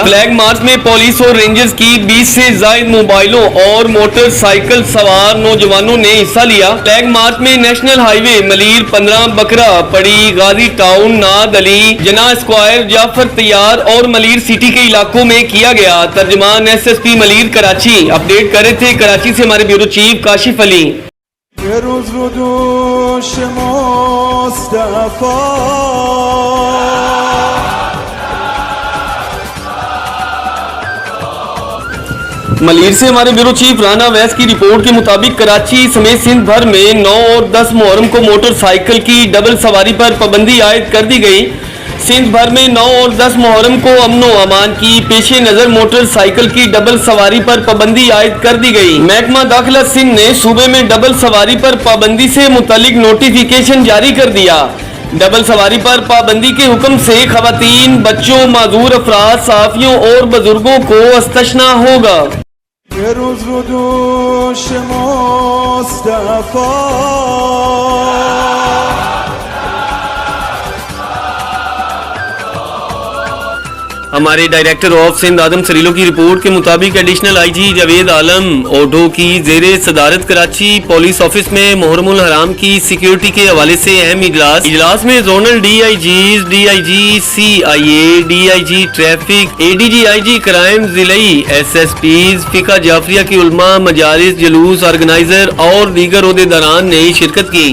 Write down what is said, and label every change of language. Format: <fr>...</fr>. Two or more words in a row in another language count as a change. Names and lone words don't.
<en>flag march</en> <ur>میں پولیس اور رینجرز کی 20 سے زائد موبائلوں اور موٹرسائیکل سوار نوجوانوں نے حصہ لیا.</ur> <en>flag march</en> <ur>میں</ur> <en>national highway</en> <ur>ملیر 15 بکرا پیڑی، غازی ٹاؤن، ناد علی، جناح سکوائر، جعفر طیار اور ملیر سٹی کے علاقوں میں کیا گیا. ترجمان SSP ملیر کراچی اپڈیٹ کر رہے تھے۔ کراچی سے ہمارے</ur> <en>bureau chief</en> <ur>کاشف علی.</ur> <fa>یه روز رو دوش مصطفی</fa> <ur>ملیر سے ہمارے</ur> <en>bureau chief</en> <ur>رانا ویس کی رپورٹ کے مطابق کراچی سمیت سندھ بھر میں 9 اور 10 محرم کو موٹرسائیکل کی ڈبل سواری پر پابندی عائد کر دی گئی. سندھ بھر میں 9 اور 10 محرم کو امن و امان کی پیش نظر موٹرسائیکل کی ڈبل سواری پر پابندی عائد کر دی گئی. محکمہ داخلہ سندھ نے صوبے میں ڈبل سواری پر پابندی سے متعلق نوٹیفکیشن جاری کر دیا. ڈبل سواری پر پابندی کے حکم سے خواتین، بچوں، معذور افراد، صحافیوں اور بزرگوں کو استثنا ہوگا.</ur> <fa>یه روز رو دوش مصطفی</fa> <ur>ہمارے</ur> <en>director of</en> <ur>سندھ آدم سریلو کی رپورٹ کے مطابق ایڈیشنل IG جاوید عالم اوڈو کی زیرِ صدارت کراچی</ur> <en>police office</en> <ur>میں محرم الحرام کی سیکیورٹی کے حوالے سے اہم اجلاس میں زونل DIGs، DIG CIA، DIG ٹریفک، ADG IG کرائم، ضلعی SSPs، فقہ جعفریہ کی علماء، مجالس، جلوس آرگنائزر اور دیگر عہدیداران نے شرکت کی.</ur>